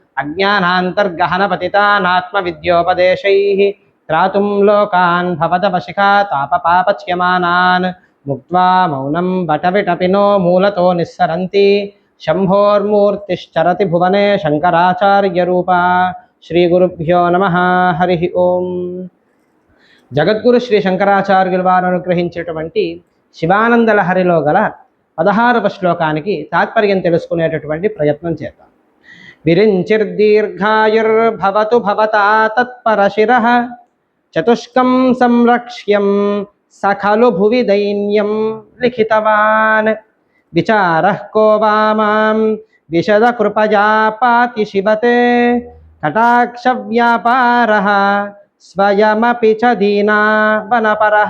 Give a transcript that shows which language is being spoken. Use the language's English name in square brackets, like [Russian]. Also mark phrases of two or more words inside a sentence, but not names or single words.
[Sanskrit] अज्ञानान्तर्गहनपतितानात्मविद्योपदेशैः त्रातुं लोकान् भवतवशिखा तापपापच्यमानान् मुक्त्वा मौनं वटविटपिनो मूलतो निस्सरन्ति शम्भोर्मूर्तिश्चरति भुवने शङ्कराचार्यरूपा श्रीगुरुभ्यो नमः हरिः ओम् [Telugu] జగద్గురు శ్రీ శంకరాచార్యుల వారు అనుగ్రహించినటువంటి శివానంద లహరిలో గల 16వ శ్లోకానికి తాత్పర్యం తెలుసుకునేటటువంటి ప్రయత్నం చేద్దాం. [Sanskrit] విరించిర్దీర్ఘాయుర్భవతు భవతా తత్పరశిరః చతుష్కం సంరక్ష్యం సఖలు భువి దైన్యం లిఖితవాన్ విచారః కో వా మాం విశద కృపయా పాతి శివతే కటాక్ష వ్యాపారః స్వయమపి చ దీనా వనపరః.